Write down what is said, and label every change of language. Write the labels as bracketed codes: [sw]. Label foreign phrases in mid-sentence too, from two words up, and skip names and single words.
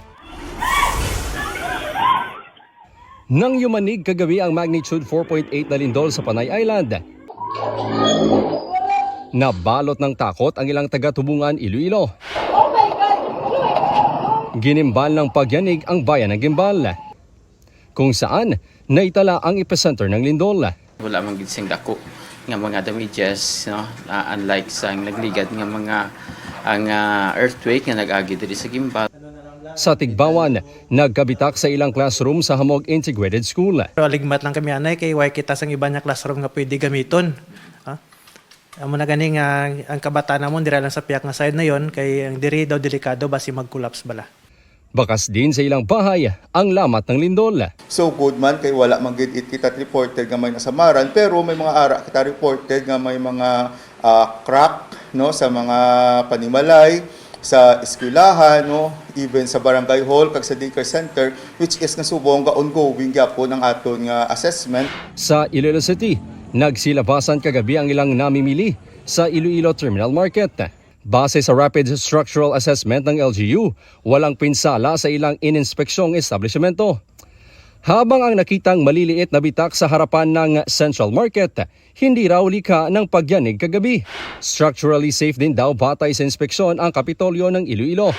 [tl] Nang yumanig kagabi ang magnitude 4.8 na lindol sa Panay Island, nabalot ng takot ang ilang taga-Tubungan, Iloilo. Ginimbal ng pagyanig ang bayan ng Gimbal, kung saan naitala ang epicenter ng lindol. [hil] Wala mang ginseng dako nga mga damages, unlike sa nagligad nga mga ang earthquake nga nag-agi diri sa Gimbal. [tl] Sa Tigbawan, nagkabitak sa ilang classroom sa Hamog Integrated School. [hil] Aligmat lang kami anay kay way kita sang iba nga classroom nga pwede gamiton. Amo na gani nga ang kabataan namon dira lang sa piyak nga side na yon kay ang diri daw delikado basi mag-collapse bala. [tl] Bakas din sa ilang bahay ang lamat ng lindol. [en] So good [hil] man kay wala man gid kita reported nga may nasamaran pero may mga ara kita reported nga may mga crack sa mga panimalay sa eskwelahan even sa barangay hall kag sa daycare center [en] which is [hil] nasubong nga ongoing gyapon ang aton nga assessment. [tl] Sa Iloilo City, nagsilabasan kagabi ang ilang namimili sa Iloilo Terminal Market. Base sa Rapid Structural Assessment ng LGU, walang pinsala sa ilang ininspeksyong establishmento. Habang ang nakitang maliliit na bitak sa harapan ng Central Market, hindi raw lika ng pagyanig kagabi. [en] Structurally safe [tl] din daw batay sa inspeksyon ang Kapitolyo ng Iloilo.